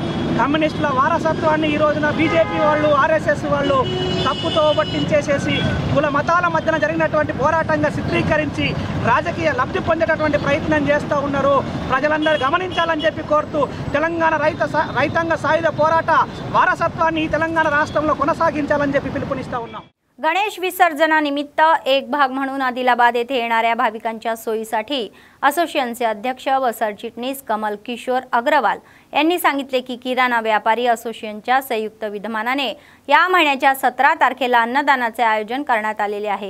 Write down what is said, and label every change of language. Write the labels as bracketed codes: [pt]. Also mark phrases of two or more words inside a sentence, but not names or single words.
[te] కమ్యూనిస్టుల వారసత్వాన్ని ఈ రోజున బీజేపీ వాళ్ళు, ఆర్ఎస్ఎస్ వాళ్ళు తప్పుతో పట్టించేసేసి కుల మతాల మధ్యన జరిగినటువంటి పోరాటంగా చిత్రీకరించి రాజకీయ లబ్ధి పొందేటటువంటి ప్రయత్నం చేస్తూ ఉన్నారు. ప్రజలందరూ గమనించాలని చెప్పి కోరుతూ తెలంగాణ రైతాంగ సాయుధ పోరాట वारसत्वाన్ని తెలంగాణ రాష్ట్రంలో కొనసాగించాలని చెప్పి పిలుపునిస్తా ఉన్నాం. [mr] गणेश विसर्जनानिमित्त एक भाग म्हणून आदिलाबाद येथे येणाऱ्या भाविकांच्या सोयीसाठी असोसिएशनचे अध्यक्ष व सरचिटणीस कमल किशोर अग्रवाल यांनी सांगितले की किराणा व्यापारी असोसिएशनच्या संयुक्त विद्यमानाने या महिन्याच्या 17 तारखेला अन्नदानाचे आयोजन करण्यात आलेले आहे.